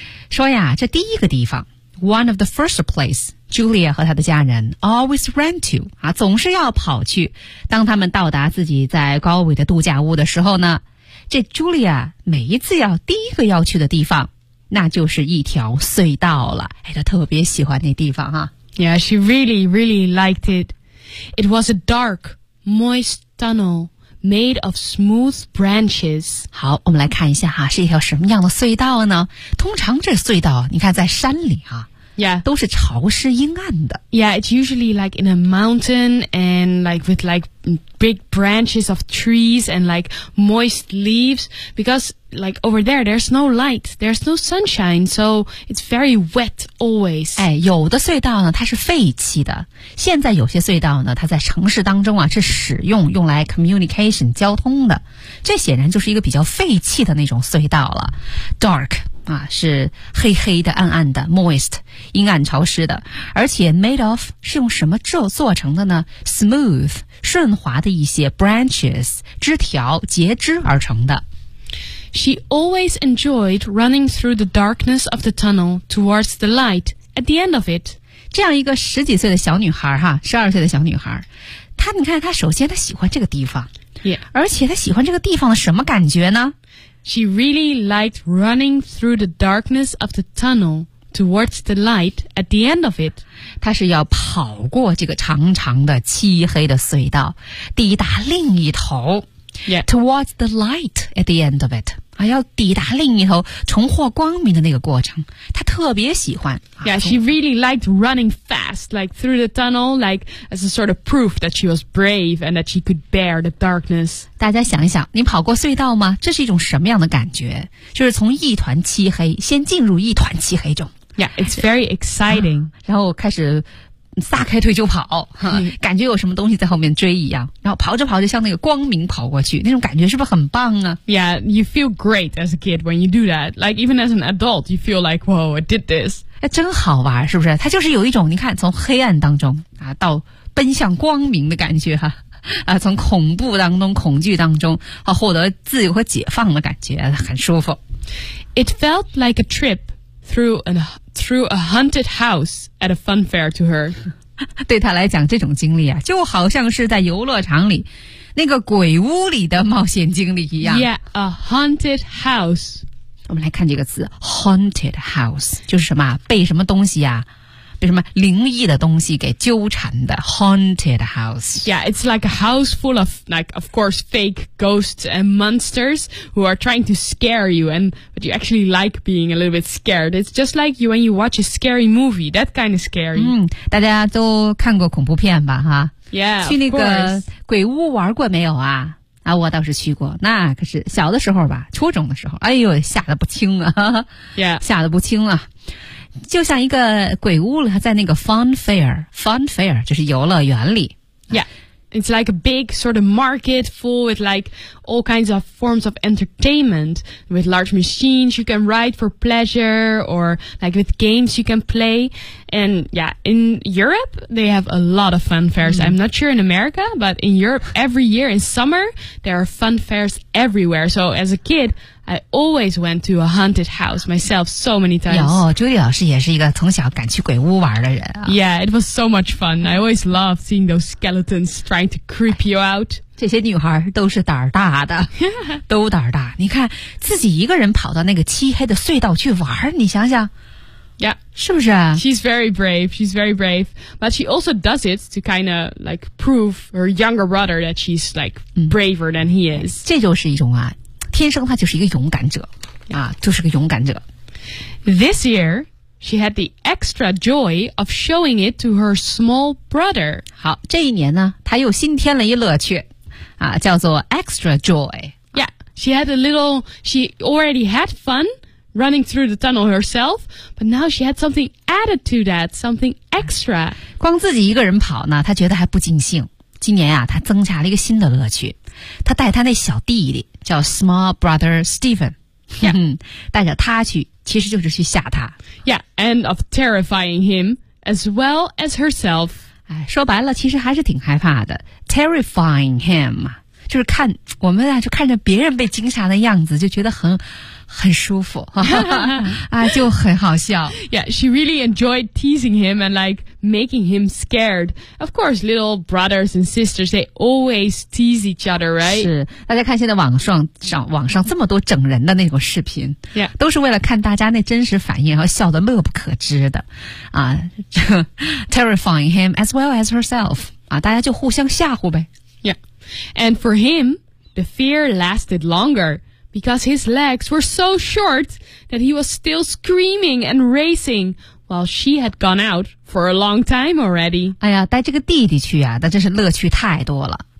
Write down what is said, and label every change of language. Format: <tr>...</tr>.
<zh>说呀，这第一个地方</zh> <en>One of the first place</en> <zh>Julia 和她的家人</zh> <en>always ran to,</en> <zh>啊，总是要跑去。当他们到达自己在高纬的度假屋的时候呢，这 Julia 每一次要第一个要去的地方，那就是一条隧道了。哎，她特别喜欢那地方啊。</zh> <en>Yeah, she really, really liked it. It was a dark, moist tunnel made of smooth branches.</en> <zh>好，我们来看一下哈，是一条什么样的隧道呢？通常这隧道，你看在山里啊。</zh> <en>Yeah.</en> <zh>都是潮湿阴暗的。</zh> <en>Yeah, it's usually like in a mountain and like with like big branches of trees and like moist leaves because like over there, there's no light, there's no sunshine, so it's very wet always.</en> <zh>哎，有的隧道呢，它是废弃的。现在有些隧道呢，它在城市当中啊，是使用用来 communication, 交通的。这显然就是一个比较废弃的那种隧道了。 Dark. 啊，是黑黑的、暗暗的 ，moist， 阴暗潮湿的，而且 made of 是用什么做成的呢 ？smooth， 顺滑的一些 branches， 枝条、截枝而成的。</zh> <en>She always enjoyed running through the darkness of the tunnel towards the light at the end of it。</en> <zh>这样一个十几岁的小女孩哈，十二岁的小女孩，她你看，她首先她喜欢这个地方，</zh> <en>yeah.</en> <zh>而且她喜欢这个地方的什么感觉呢？</zh> <en>She really liked running through the darkness of the tunnel towards the light at the end of it.</en> <zh>她是要跑过这个长长的漆黑的隧道，抵达另一头。</zh> <en>Yeah. Towards the light at the end of it.</en> <zh>啊，要抵达另一头，重获光明的那个过程，她特别喜欢。</zh> <en>Yeah, she really liked running fast, like through the tunnel, like as a sort of proof that she was brave and that she could bear the darkness.</en> <zh>大家想一想，你跑过隧道吗？这是一种什么样的感觉？就是从一团漆黑，先进入一团漆黑中。</zh> <en>Yeah, it's very exciting.、</en> <zh>啊、然后开始撒开腿就跑、啊、感觉有什么东西在后面追一样。然后跑着跑着像那个光明跑过去，那种感觉是不是很棒啊？</zh> <en>Yeah, you feel great as a kid when you do that. Like even as an adult, you feel like, whoa, I did this.、</en> <zh>啊、真好玩，是不是？它就是有一种，你看，从黑暗当中啊，到奔向光明的感觉哈。啊，从恐怖当中、恐惧当中，啊，获得自由和解放的感觉，很舒服。</zh> <en>It felt like a trip through a haunted house at a fun fair to her.</en> <zh>对她来讲，这种经历啊，就好像是在游乐场里那个鬼屋里的冒险经历一样。</zh> <en>Yeah, a haunted house.</en> <zh>我们来看这个词 ，haunted house 就是什么被什么东西啊。被什么灵异的东西给纠缠的 haunted house.</zh> <en>Yeah, it's like a house full of, like, of course, fake ghosts and monsters who are trying to scare you, and but you actually like being a little bit scared. It's just like you when you watch a scary movie, that kind of scary.</en> <zh>嗯，大家都看过恐怖片吧，哈</zh> <en>？Yeah,</en> <zh>去那个鬼屋玩过没有啊？啊，我倒是去过，那可是小的时候吧，初中的时候，哎呦，吓得不轻啊</zh> <en>！Yeah,</en> <zh>吓得不轻啊！就像一个鬼屋了，在那个 fun fair 就是游乐园里。</zh> <en>Yeah, it's like a big sort of market full with like all kinds of forms of entertainment with large machines you can ride for pleasure or like with games you can play. And yeah, in Europe they have a lot of fun fairs.、Mm. I'm not sure in America, but in Europe every year in summer there are fun fairs everywhere. So as a kid. I always went to a haunted house myself so many times.</en> <zh>有 Judy 老师也是一个从小敢去鬼屋玩的人、啊、</zh> <en>Yeah, it was so much fun. I always loved seeing those skeletons trying to creep you out.</en> <zh>这些女孩都是胆大的，都胆大。你看自己一个人跑到那个漆黑的隧道去玩，你想想。</zh> <en>Yeah.</en> <zh>是不是、啊、</zh> <en>She's very brave. She's very brave. But she also does it to kind of like prove her younger brother that she's like braver than he is.、</en> <zh>嗯、这就是一种啊。天生他就是一个勇敢者、啊、就是个勇敢者。</zh> <en>This year, she had the extra joy of showing it to her small brother.</en> <zh>好，这一年呢，她又新添了一乐趣、啊、叫做 extra joy.</zh> <en>Yeah, she had a little, she already had fun running through the tunnel herself, but now she had something added to that, something extra.</en> <zh>光自己一个人跑呢，她觉得还不尽兴。今年啊，她增加了一个新的乐趣。她带她那小弟弟叫 small brother Stephen、</zh> <en>yeah.</en> <zh>带着他去其实就是去吓他</zh> <en>Yeah, and of terrifying him as well as herself、</en> <zh>哎、说白了其实还是挺害怕的</zh> <en>terrifying him</en> <zh>就是看我们、啊、就看着别人被惊吓的样子就觉得很舒服啊，就很好笑</zh> <en>Yeah, she really enjoyed teasing him and like making him scared. Of course, little brothers and sisters, they always tease each other, right?</en> <zh>是，大家看现在网上这么多整人的那种视频</zh> <en>Yeah,</en> <zh>都是为了看大家那真实反应然后笑得乐不可支的啊</zh> <en>Terrifying him as well as herself</en> <zh>啊，大家就互相吓唬呗</zh> <en>Yeah And for him, the fear lasted longer because his legs were so short that he was still screaming and racing while she had gone out for a long time already.</en> <zh>哎呀，带这个弟弟去啊，那真是乐趣太多了。</zh>